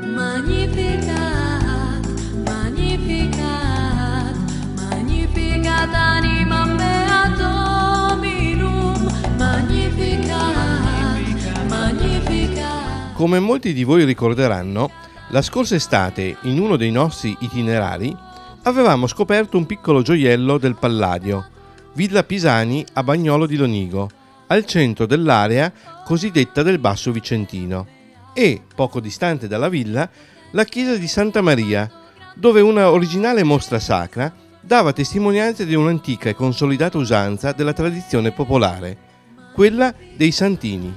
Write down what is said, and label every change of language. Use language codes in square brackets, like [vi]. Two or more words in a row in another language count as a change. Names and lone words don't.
[la] Magnificat, magnificat, magnificat anima mea Dominum, magnificat, magnificat. [it] Come molti di voi ricorderanno, la scorsa estate, in uno dei nostri itinerari, avevamo scoperto un piccolo gioiello del Palladio, Villa Pisani a Bagnolo di Lonigo, al centro dell'area cosiddetta del Basso Vicentino, e, poco distante dalla villa, la chiesa di Santa Maria, dove una originale mostra sacra dava testimonianza di un'antica e consolidata usanza della tradizione popolare, quella dei Santini.